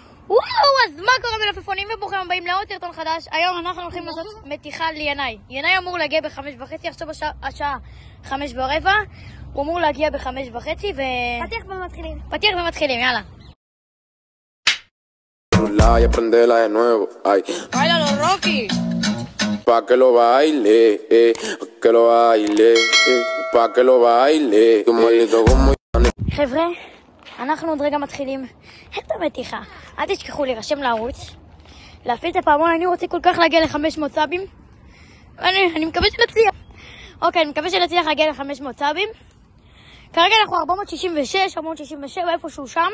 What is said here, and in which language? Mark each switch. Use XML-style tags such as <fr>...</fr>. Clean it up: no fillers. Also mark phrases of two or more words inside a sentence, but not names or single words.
<he>וואו, אז מה קורה מלפפונים וברוכים הבאים לעוד סרטון חדש. היום אנחנו הולכים לעשות מתיחה לינאי. ינאי אמור להגיע ב5:30, עכשיו השעה 5:15. הוא אמור להגיע ב5:30 פתיח ומתחילים, יאללה.</he> <es>Y aprenderla de nuevo, ay. Báilalo, Rocky. Pa' que lo baile, pa' que lo baile, pa' que lo baile. Tu maldito como...</es> <he>חבר'ה, אנחנו עוד רגע מתחילים את המתיחה. אל תשכחו להירשם לערוץ, להפעיל את הפעמון. אני רוצה כל כך להגיע ל500 סאבים. אני מקווה שנצליח. אוקיי, אני מקווה שנצליח להגיע ל500 סאבים. כרגע אנחנו 467, איפשהו שם.</he>